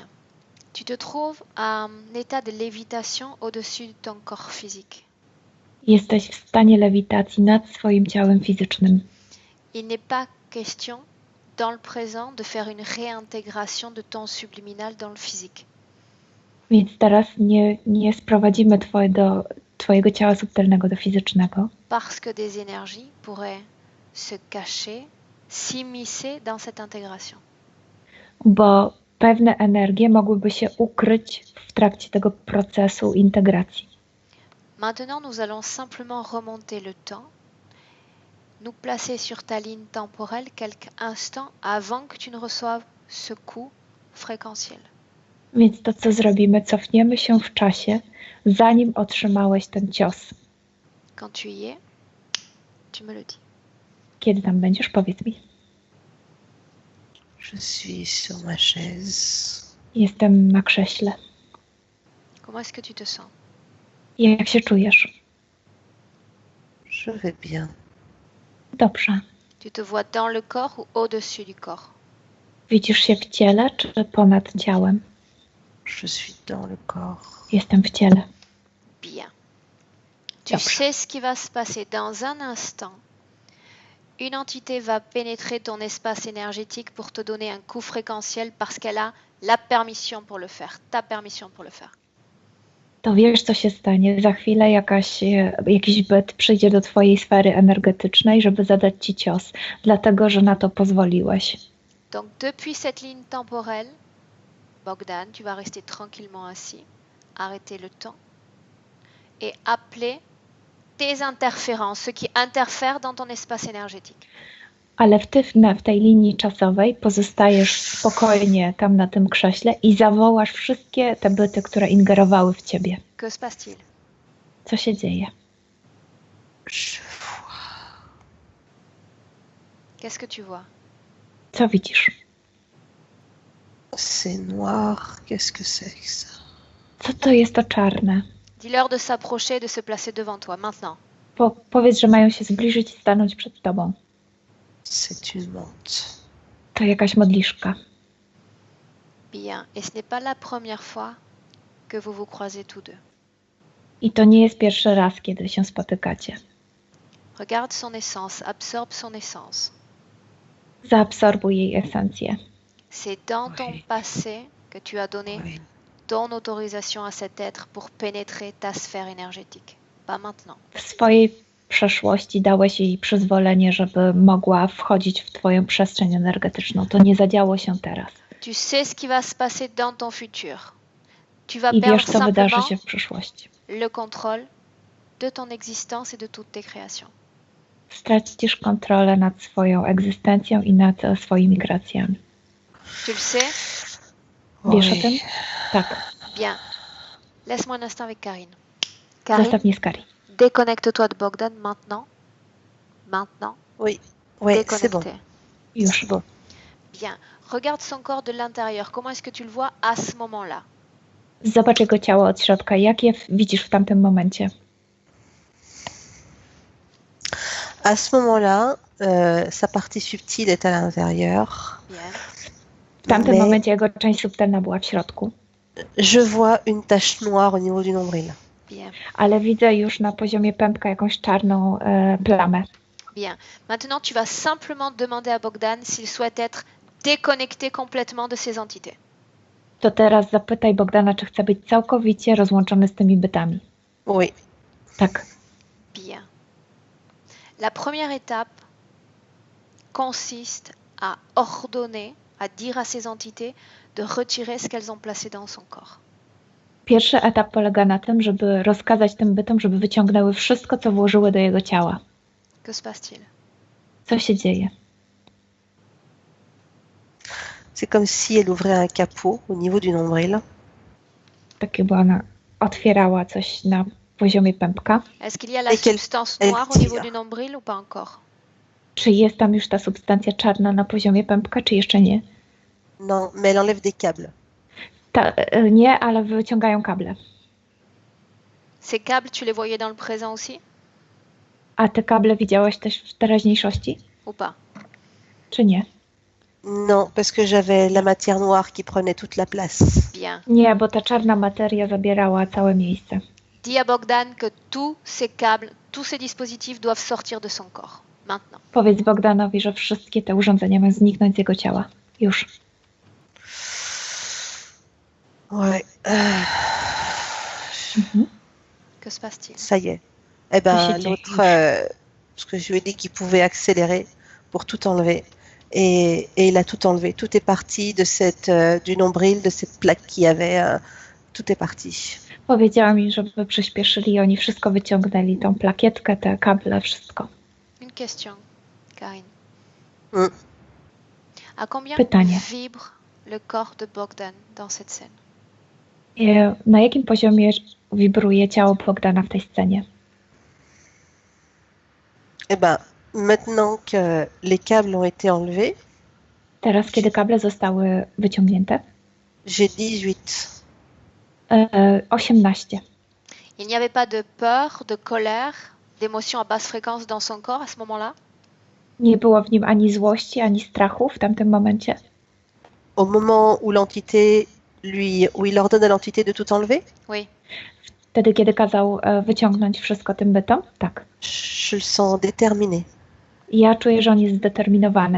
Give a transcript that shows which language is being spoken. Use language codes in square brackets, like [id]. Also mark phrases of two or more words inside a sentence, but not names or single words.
[fr] Tu te trouves en état de lévitation au-dessus de ton corps physique. [pl] Jesteś w stanie lewitacji nad swoim ciałem fizycznym. [fr] Il n'est pas question dans le présent de faire une réintégration de ton subliminal dans le physique. [pl] Więc teraz nie sprowadzimy twojego ciała subtelnego do fizycznego. [fr] Parce que des énergies pourraient se cacher, s'immiscer dans cette intégration. [pl] Bo pewne energie mogłyby się ukryć w trakcie tego procesu integracji. [fr] Maintenant, nous allons simplement remonter le temps, nous placer sur ta ligne temporelle quelques instants avant que tu ne reçoives ce coup fréquentiel. [pl] Więc to, co zrobimy, cofniemy się w czasie, zanim otrzymałeś ten cios. [fr] Quand tu y es, tu me le dis. [pl] Kiedy tam będziesz, powiedz mi. [fr] Je suis sur ma chaise. [pl] Jestem na krześle. [fr] Comment est-ce que tu te sens? [pl] Jak się czujesz? [fr] Je vais bien. [pl] Dobrze. [fr] Tu te vois dans le corps ou au-dessus du corps? [pl] Widzisz się w ciele, czy ponad ciałem? [fr] Je suis dans le corps. [pl] Jestem w ciele. [fr] Bien. Tu [pl] Dobrze. [fr] sais ce qui va se passer dans un instant. Une entité va pénétrer ton espace énergétique pour te donner un coup fréquentiel parce qu'elle a la permission pour le faire, ta permission pour le faire. [pl] To wiesz, co się stanie. Za chwilę jakiś byt przyjdzie do twojej sfery energetycznej, żeby zadać ci cios, dlatego, że na to pozwoliłeś. [fr] Donc depuis cette ligne temporelle, Bogdan, tu vas rester tranquillement assis, arrêter le temps et appeler tes interférences, ceux qui interfèrent dans ton espace énergétique. [pl] Ale w tej linii czasowej pozostajesz spokojnie tam na tym krześle i zawołasz wszystkie te byty, które ingerowały w ciebie. [fr] Que se passe-t-il? [pl] Co się dzieje? [fr] Je vois. Qu'est-ce que tu vois? [pl] Co widzisz? [fr] C'est noir. Qu'est-ce que c'est que ça? [pl] Co to jest to czarne? [fr] Dis-leur de s'approcher, de se placer devant toi, maintenant. [pl] Powiedz, że mają się zbliżyć i stanąć przed tobą. [fr] C'est une menthe. [pl] To jakaś modliszka. [fr] Bien. Et ce n'est pas la première fois que vous vous croisez tous deux. I to nie jest pierwszy raz, kiedy się spotykacie. Regarde son essence, absorbe son essence. [pl] Zaabsorbuj jej esencję. [fr] C'est dans ton Oui. passé que tu as donné Oui. ton autorisation à cet être pour pénétrer ta sphère énergétique. Pas maintenant. [pl] W swojej przeszłości dałeś jej przyzwolenie, żeby mogła wchodzić w twoją przestrzeń energetyczną. To nie zadziało się teraz. [fr] Tu sais ce qui va se passer dans ton futur. Tu vas [pl] I [fr] perdre [pl] wiesz, co wydarzy [fr] simplement [pl] się w przyszłości. [fr] le contrôle de ton existence et de toutes tes créations. [pl] Stracisz kontrolę nad swoją egzystencją i nad swoimi kreacjami. [fr] Tu le sais? [pl] Wiesz o [fr] Oui. [pl] tym? Tak. [fr] Bien. Laisse-moi un instant avec Karine. Karine, [pl] Zostaw mnie z Kari. [fr] déconnecte-toi de Bogdan maintenant. Maintenant. Oui. Oui, c'est bon. Déconnecté. [pl] Już. [fr] Bon. Bien. Regarde son corps de l'intérieur. Comment est-ce que tu le vois à ce moment-là? [pl] Zobacz jego ciało od środka. Jak je widzisz w tamtym momencie? [fr] À ce moment-là, sa partie subtile est à l'intérieur. Bien. [pl] W tamtym [fr] Mais- [pl] momencie jego część subtelna była w środku. [fr] Je vois une tache noire au niveau du nombril. Bien. [pl] Ale widzę już na poziomie pępka jakąś czarną plamę. [fr] Bien. Maintenant, tu vas simplement demander à Bogdan s'il souhaite être déconnecté complètement de ces entités. [pl] To teraz zapytaj Bogdana, czy chce być całkowicie rozłączony z tymi bytami. [fr] Oui. [pl] Tak. [fr] Bien. La première étape consiste à ordonner, à dire à ces entités de retirer ce qu'elles ont placé dans son corps. [pl] Pierwszy etap polega na tym, żeby rozkazać tym bytom, żeby wyciągnęły wszystko, co włożyły do jego ciała. [fr] Que se passe-t-il? [pl] Co się dzieje? [fr] C'est comme si elle ouvrait un capot au niveau du nombril. [pl] Tak jakby ona otwierała coś na poziomie pępka. [fr] Est-ce qu'il y a la Et qu'elle- substance elle noire au niveau tire. du nombril ou pas encore? [pl] Czy jest tam już ta substancja czarna na poziomie pępka, czy jeszcze nie? [fr] Non, mais elle enlève des câbles. [pl] Nie, ale wyciągają kable. [fr] Ces câbles, tu les voyais dans le présent aussi [pl] A te kable widziałaś też w teraźniejszości, [fr] ou pas? [pl] czy nie? [fr] Non, parce que j'avais la matière noire qui prenait toute la place. Bien. [pl] Nie, bo ta czarna materia zabierała całe miejsce. [fr] Dis à Bogdan que tous ces câbles, tous ces dispositifs doivent sortir de son corps. Maintenant. [pl] Powiedz Bogdanowi, że wszystkie te urządzenia mają zniknąć z jego ciała. Już. [fr] Ouais. Que se passe-t-il? Ça y est. Eh ben, J'ai dit. l'autre, parce que je lui ai dit qu'il pouvait accélérer pour tout enlever. Et il a tout enlevé. Tout est parti de du nombril, de cette plaque qu'il y avait. Tout est parti. [pl] Powiedziała mi, żeby przyspieszyli i oni wszystko wyciągnęli. Tą plakietkę, te kable, wszystko. [fr] Une question, Karine. Mm. À combien [pl] Pytanie. [fr] vibre le corps de Bogdan dans cette scène? [pl] Na jakim poziomie wibruje ciało Bogdana w tej scenie? [fr] Eh ben, maintenant que les câbles ont été enlevés, [pl] Teraz, kiedy kable zostały wyciągnięte? [fr] j'ai 18. [pl] 18. [fr] Il n'y avait pas de peur, de colère, d'émotion à basse fréquence dans son corps à ce moment-là? [pl] Nie było w nim ani złości, ani strachu w tamtym momencie. [fr] Au moment où où il ordonne à l'entité de tout enlever, Oui. [pl] Wtedy, kiedy kazał wyciągnąć wszystko tym bytom? Tak. [fr] je le sens déterminé. [pl] Ja czuję, że on jest zdeterminowany.